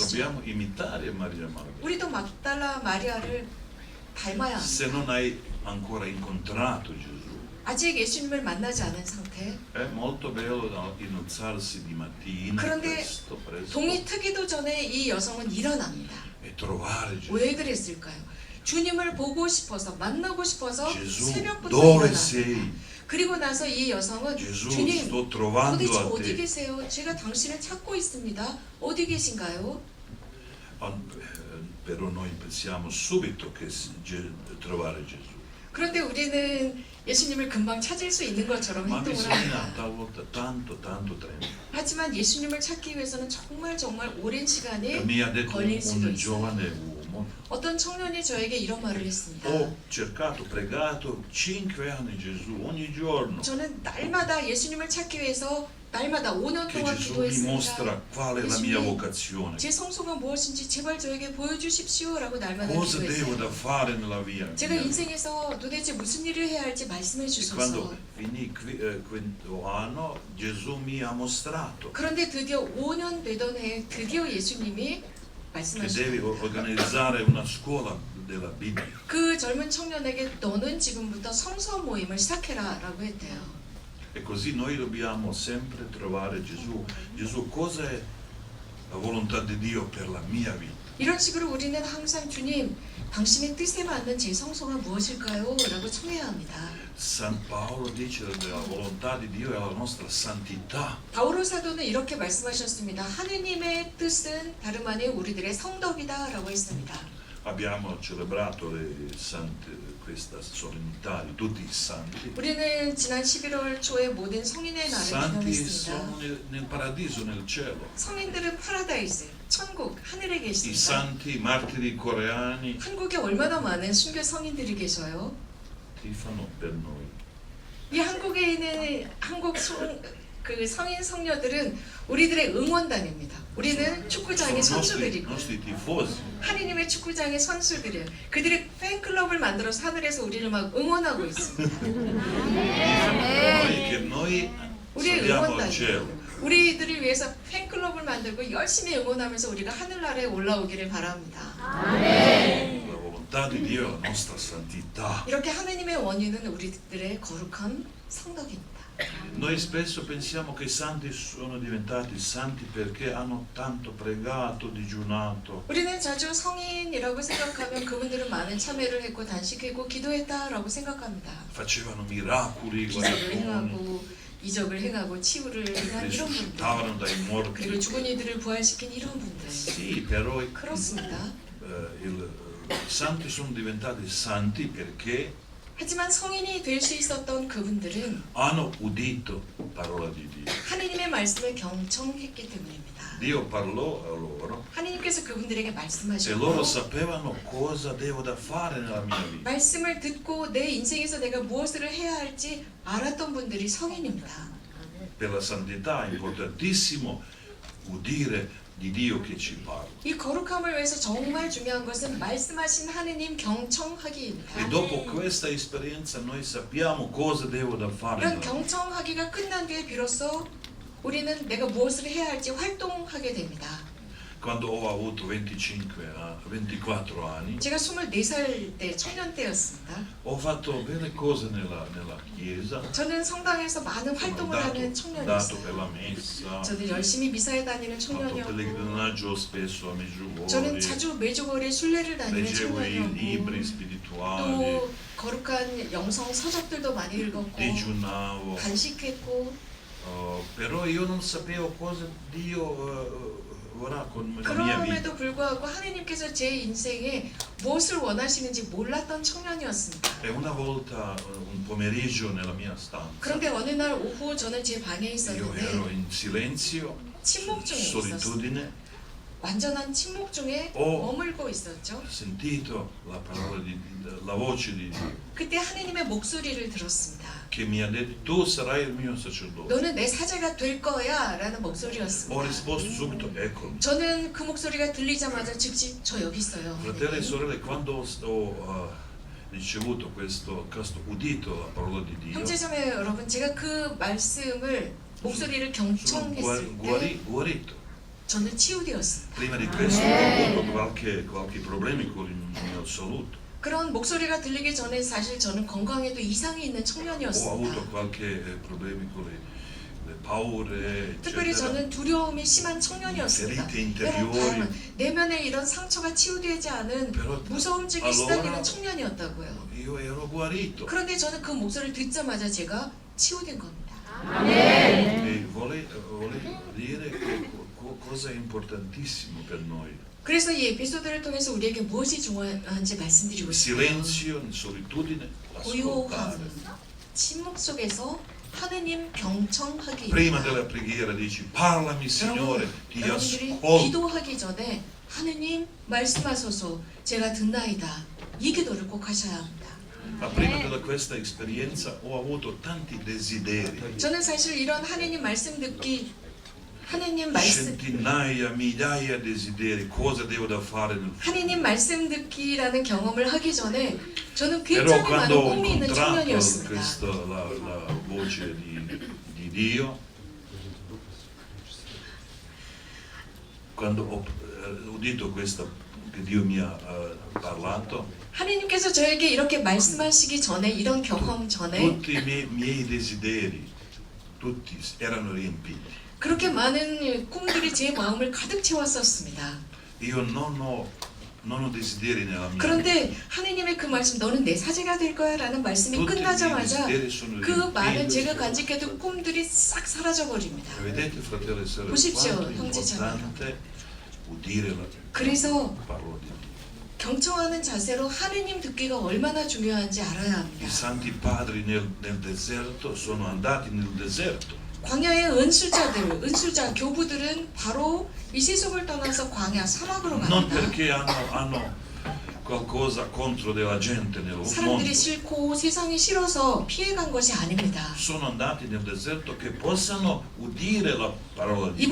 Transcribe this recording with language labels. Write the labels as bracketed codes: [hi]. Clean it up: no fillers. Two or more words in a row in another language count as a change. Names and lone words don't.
[it] Dobbiamo imitare Maria Maddalena. [ko] 우리도 막달라 마리아를 닮아야 [it] Se [ko] 합니다. [it] non hai ancora incontrato Gesù, [ko] 아직 예수님을 만나지 않은 상태. [it] è molto bello innalzarsi di mattina [ko] 그런데 [it] presto [ko] 동이 트기도 전에 이 여성은 일어납니다. [it] e trovare Gesù. [ko] 왜 그랬을까요? 주님을 보고 싶어서 만나고 싶어서 [it] Gesù, [ko] 새벽부터 [it] dove [ko] 일어납니다. [it] sei? [ko] 그리고 나서 이 여성은 [it] Gesù, [ko] 주님 [it] sto trovando [ko] 도대체 [it] a [ko] 어디 [it] te. [ko] 계세요? 제가 당신을 찾고 있습니다. 어디 계신가요? [it] Però noi pensiamo subito che trovare Gesù. [ko] 그런데 우리는 예수님을 금방 찾을 수 있는 것처럼 [it] Ma [ko] 행동을 [it] bisogna [ko] 합니다. [it] talvolta tanto tempo. [ko] 하지만 예수님을 찾기 위해서는 정말 오랜 시간이 [it] Mi ha detto [ko] 걸릴 수도 [it] un [ko] 있어요. [it] giovane uomo, [ko] 어떤 청년이 저에게 이런 말을 했습니다. [it] ho cercato, pregato 5 anni Gesù ogni giorno. [ko] 저는 날마다 예수님을 찾기 위해서 날마다 5년 [it] Che [ko] 동안 [it] Gesù mi mostra [ko] 기도했습니다. [it] qual è la mia vocazione. [ko] 제 성소가 무엇인지 제발 저에게 보여주십시오라고 날마다 [it] Cosa devo [ko] 기도했어요. [it] da fare nella via? [ko] 제가 인생에서 도대체 무슨 일을 해야 할지 말씀해 [it] E [ko] 주셔서 [it] quando finì quinto anno, Gesù mi ha mostrato [ko] 그런데 드디어 5년 되던 해에 드디어 예수님이 [it] che devi [ko] 말씀하셨습니다. [it] organizzare una scuola della Bibbia. [ko] 그 젊은 청년에게 너는 지금부터 성서 모임을 시작해라 라고 했대요. [it] E così noi dobbiamo sempre trovare Gesù. Gesù, cosa è la volontà di Dio per la mia vita? [ko] 이런 식으로 우리는 항상 주님 당신의 뜻에 맞는 제 성소가 무엇일까요? 라고 청해야 합니다. [it] San Paolo dice che la volontà di Dio è la nostra santità. [ko] 바오로 사도는 이렇게 말씀하셨습니다. 하느님의 뜻은 다름 아닌 우리들의 성덕이다 라고 했습니다. [it] Abbiamo celebrato questa solennità di tutti i santi. [ko] 우리는 지난 11월 초에 모든 성인의 날을 [it] Santi [ko] 기념했습니다. [it] sono nel paradiso, nel cielo. [ko] 성인들은 파라다이스, 천국, 하늘에 [it] I [ko] 계십니다. [it] santi martiri coreani [ko] 한국에 얼마나 많은 순교 성인들이 계셔요? [it] tifano per noi. [ko] 이 한국에 있는 그 성인 성녀들은 우리들의 응원단입니다. 우리는 축구장의 [it] Sono [ko] 선수들이고 [it] nostri tifosi. [ko] 하느님의 축구장의 선수들이에요. 그들이 팬클럽을 만들어서 하늘에서 우리를 막 응원하고 있습니다. [it] Che noi [ko] 우리의 [it] saliamo al cielo. [ko] 응원단이에요. 우리들을 위해서 팬클럽을 만들고 열심히 응원하면서 우리가 하늘나라에 올라오기를 바랍니다. [it] La volontà di Dio è la nostra santità. [ko] 이렇게 하느님의 원인은 우리들의 거룩한 성덕입니다. [it] Noi spesso pensiamo che i santi sono diventati santi perché hanno tanto pregato, digiunato. [ko] 우리는 자주 성인이라고 생각하면 그분들은 많은 참회를 했고 단식했고 기도했다라고 생각합니다. [it] Facevano miracoli, [ko] 기적을 [it] guarigioni, [ko] 행하고 이적을 행하고 치유를 행한 이런 분들, [it] risuscitavano dai [ko] 그리고 [it] morti. [ko] 죽은 이들을 부활시킨 이런 분들. [it] Sì, però [ko] 그렇습니다. [it] i santi sono diventati santi perché [ko] 하지만 성인이 될 수 있었던 그분들은 [it] hanno udito parola di Dio. [ko] 하느님의 말씀을 경청했기 때문입니다. [it] Dio parlò a loro [ko] 하느님께서 그분들에게 [it] e loro [ko] 말씀하셨고 [it] sapevano cosa devo da fare nella mia vita. [ko] 말씀을 듣고 내 인생에서 내가 무엇을 해야 할지 알았던 분들이 성인입니다. [it] Per la santità è importantissimo udire di Dio che ci parla. [ko] 이 거룩함을 위해서 정말 중요한 것은 말씀하신 하느님 경청하기입니다. [it] E dopo questa esperienza noi sappiamo cosa devo da fare. [ko] 이런 [it] nella vita. [ko] 경청하기가 끝난 뒤에 비로소 우리는 내가 무엇을 해야 할지 활동하게 됩니다. [it] Quando ho avuto 24 anni, [ko] 제가 24살 때 청년 때였습니다. [it] ho fatto belle cose nella chiesa. [ko] 저는 성당에서 많은 [it] Sono [ko] 활동을 하는 [it] dato per [ko] 청년이었어요. [it] la messa, [ko] 저는 열심히 미사에 다니는 [it] ho fatto [ko] 청년이었고 [it] pellegrinaggio spesso a Medjugorje, [ko] 저는 자주 매주거리 순례를 다니는 [it] leggevo i libri [ko] 청년이었고 [it] spirituali, [ko] 또 거룩한 영성 서적들도 많이 읽었고 [it] digiunavo, [ko] 단식했고 [it] però io non sapevo cosa Dio vorrà con la mia vita. [ko] 그럼에도 불구하고 하느님께서 제 인생에 무엇을 원하시는지 몰랐던 청년이었습니다. [it] E una volta, un pomeriggio nella mia stanza, [ko] 그런데 어느 날 오후 저는 제 방에 [it] io ero [ko] 있었는데 [it] in silenzio, [ko] 침묵 중에 있었어요. [it] solitudine, [ko] 완전한 침묵 중에 머물고 있었죠. [it] ho sentito la parola la voce di Dio [ko] 그때 하느님의 목소리를 들었습니다. [it] che mi ha detto tu sarai il mio sacerdote. [ko] 너는 내 사제가 될 거야 라는 [it] Ho [ko] 목소리였습니다. [it] risposto subito, eccomi. [ko] 저는 그 목소리가 들리자마자 즉시 저 여기 있어요. [it] Fratelli e sorelle, quando ho ricevuto questo udito la parola di Dio, [ko] 형제자매 여러분, 제가 그 말씀을 목소리를 [it] sono [ko] 경청했을 때 [it] guarito. [ko] 저는 치유되었습니다. [it] Prima di questo ho avuto qualche problemi con il mio salute. [ko] 그런 목소리가 들리기 전에 사실 저는 건강에도 이상이 있는 [it] Ho avuto [ko] 청년이었습니다. [it] qualche problemi con le paure, [ko] 특별히 [it] eccetera. [ko] 저는 두려움이 심한 청년이었습니다. [it] ferite [ko] 여러 [it] interiori. [ko] 다양한 내면에 이런 상처가 치유되지 않은 [it] Però [ko] 무서움증에 [it] allora [ko] 시달리는 청년이었다고요. [it] io ero guarito. [ko] 그런데 저는 그 목소리를 듣자마자 제가 치유된 겁니다. [it] E volevo dire che cosa è importantissimo per noi. [ko] 그래서 이 에피소드를 통해서 우리에게 무엇이 중요한지 말씀드리고 싶어요. [it] Silenzio, solitudine, [ko] 고요함, [it] ascoltare. [ko] 침묵 속에서 하느님 경청하기. [it] Prima della preghiera dici parlami Signore, ti [ko] 여러분들이 [it] ascolto. [ko] 기도하기 전에 하느님 말씀하소서 제가 듣나이다. 이 기도를 꼭 하셔야 합니다. [it] Ma prima di questa esperienza ho avuto tanti desideri, [ko] 저는 사실 이런 하느님 말씀 듣기, 하느님 말씀 [it] centinaia, migliaia di desideri, cosa devo da fare nel futuro. [ko] 하느님 말씀 듣기라는 경험을 하기 전에 저는 [it] Però [ko] 굉장히 많은 [it] quando ho [ko] 꿈이 있는 [it] incontrato [ko] 청년이었습니다. [it] la voce di Dio, quando ho udito questo che Dio mi ha parlato, [ko] 하느님께서 저에게 이렇게 말씀하시기 전에 이런 경험 전에 [it] tutti i miei desideri, tutti erano riempiti. [ko] 그렇게 많은 꿈들이 제 마음을 가득 채웠었습니다. [it] Io non ho desideri nella mia vita. [ko] 그런데 하느님의 그 말씀 너는 내 사제가 될 거야 라는 말씀이 [it] Tutti i miei [ko] 끝나자마자 [it] desideri sono [ko] 그 많은 [it] riempiti. [ko] 제가 간직해둔 꿈들이 싹 사라져 버립니다. [it] Vedete, fratelli e sorelle, [ko] 보십시오, [it] quanto è [ko] 형제자매요. [it] importante udire la [ko] 그래서 [it] parola di Dio. [ko] 경청하는 자세로 하느님 듣기가 얼마나 중요한지 알아야 [it] I [ko] 합니다. [it] santi padri nel deserto sono andati nel deserto. [ko] 광야의 은수자 교부들은 바로 이 세속을 떠나서 광야 사막으로 [it] Non [ko] 갑니다. [it] perché hanno qualcosa contro della gente nel mondo. [ko] 사람들이 싫고 세상이 싫어서 피해간 것이 아닙니다. [it] Sono andati nel deserto che possano udire la parola di Dio.